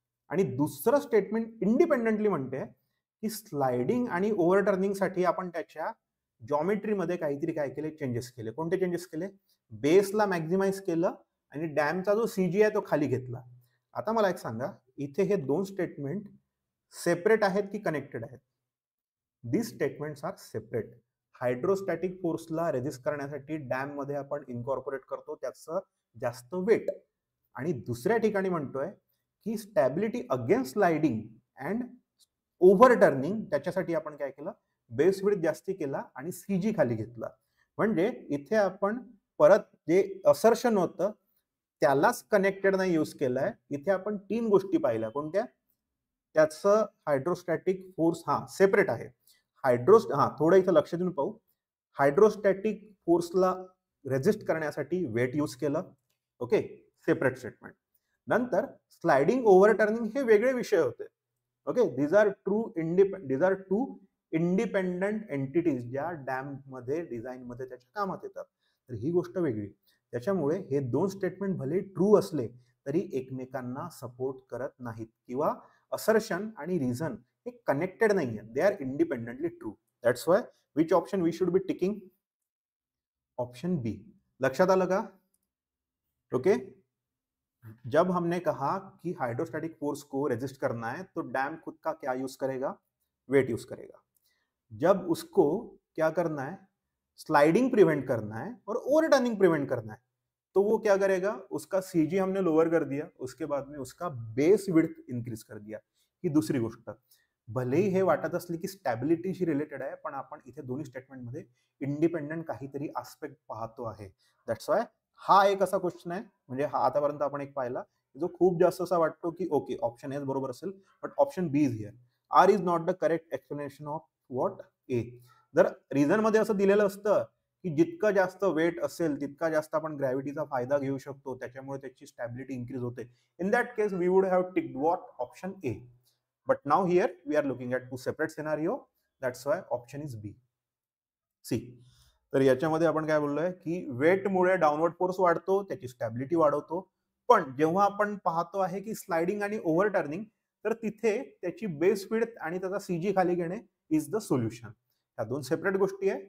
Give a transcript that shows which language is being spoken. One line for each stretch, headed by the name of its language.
Marathi: आणि दुसरं statement independently म्हणते की स्लाइडिंग आणि ओव्हरटर्निंग साठी आपण त्याच्या जॉमेट्रीमध्ये काहीतरी काय केले, चेंजेस केले. कोणते चेंजेस केले, बेसला मॅक्झिमाइज केलं आणि डॅमचा जो सीजी आहे तो खाली घेतला. आता मला एक सांगा, इथे हे दोन स्टेटमेंट सेपरेट आहेत की कनेक्टेड आहेत.
English: This statements are separate.
Marathi: Hydrostatic फोर्सला resist करण्यासाठी डॅम मध्ये आपण इन्कॉर्पोरेट करतो त्याचं जास्त वेट, आणि दुसऱ्या ठिकाणी म्हणतोय की stability against sliding and overturning, त्याच्यासाठी आपण काय केलं, बेस विड्थ जास्ती केला आणि सीजी खाली घेतला. म्हणजे इथे आपण परत जे असर्शन होतं त्यालाच कनेक्टेड नाही यूज केलाय, इथे आपण 3 गोष्टी पाहिल्या. कोणत्या, त्याचं हायड्रोस्टॅटिक फोर्स सेपरेट आहे. थोडं इथं लक्ष देऊन पाहू. हायड्रोस्टॅटिक फोर्सला रेजिस्ट करण्यासाठी वेट यूज केलं. Okay, separate statement. नंतर स्लाइडिंग ओव्हरटर्निंग हे वेगळे विषय होते. Okay,
English: these are two independent entities
Marathi: ज्या डॅम मध्ये डिझाईन मध्ये त्याच्या कामात येतात. तर ही गोष्ट वेगळी. त्याच्यामुळे हे दोन स्टेटमेंट भले ट्रू असले तरी एकमेकांना सपोर्ट करत नाहीत, किंवा असर्शन आणि रिझन हे कनेक्टेड नाही आहेत,
English: They are independently true. That's why which option we should be ticking, option B.
Marathi: लक्षात आलं का.
Hindi: ओके, जब हमने कहा कि हाइड्रोस्टैटिक फोर्स को रेजिस्ट करना है तो डैम खुद का क्या यूज करेगा, वेट यूज करेगा. जब उसको क्या करना है, स्लाइडिंग प्रिवेंट करना है और ओवरटर्निंग प्रिवेंट करना है, तो वो क्या करेगा, उसका सीजी हमने लोअर कर दिया, उसके बाद में उसका बेस विड्थ इंक्रीज कर दिया.
Marathi: ही दुसरी गोष्ट. भलेही हे वाटत असले की स्टॅबिलिटीशी रिलेटेड आहे, पण आपण इथे दोन्ही स्टेटमेंट मध्ये इंडिपेंडंट काहीतरी आस्पेक्ट पाहतो आहे. दॅट्स वाय हा एक असा क्वेश्चन आहे, म्हणजे हा आतापर्यंत आपण एक पाहिला जो खूप जास्त असा वाटतो की ओके ऑप्शन ए बरोबर असेल,
English: But option B is here. R is not the correct explanation of what A.
Marathi: जर रिझन मध्ये असं दिलेलं असतं की जितकं जास्त वेट असेल तितका जास्त आपण ग्रॅव्हिटीचा फायदा घेऊ शकतो, त्याच्यामुळे त्याची स्टॅबिलिटी इन्क्रीज होते,
English: In that case we would have ticked what, option A. But now here we are looking at 2 separate scenario, that's why option is B.
Marathi: C, तर याच्यामध्ये आपण काय बोललोय की वेटमुळे डाऊनवर्ड फोर्स वाढतो, त्याची स्टॅबिलिटी वाढवतो, पण जेव्हा आपण पाहतो आहे की स्लाइडिंग आणि ओव्हरटर्निंग, तर तिथे त्याची बेस विड्थ आणि त्याचा सीजी खाली घेणे इज द सोल्युशन. ह्या दोन सेपरेट गोष्टी आहे.